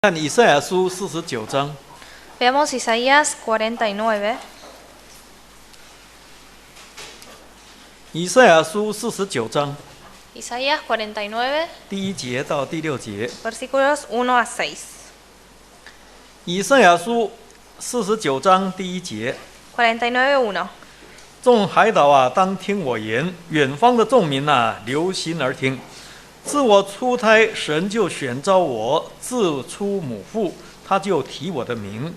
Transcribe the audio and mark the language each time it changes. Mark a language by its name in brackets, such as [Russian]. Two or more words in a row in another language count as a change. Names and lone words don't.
[Chinese] 看以赛亚书49章。 [Spanish] Veamos Isaías 49. [Chinese] 以赛亚书49章 [Spanish] Isaías 49, [Chinese] 第1节到第6节。 [Spanish] versículos 1 a 6. [Chinese] 以赛亚书49章第1节。 [Spanish] 49:1. [Chinese] 众海岛啊，当听我言；远方的众民啊，留心而听。自我出胎，神就选召我；自出母腹，他就提我的名。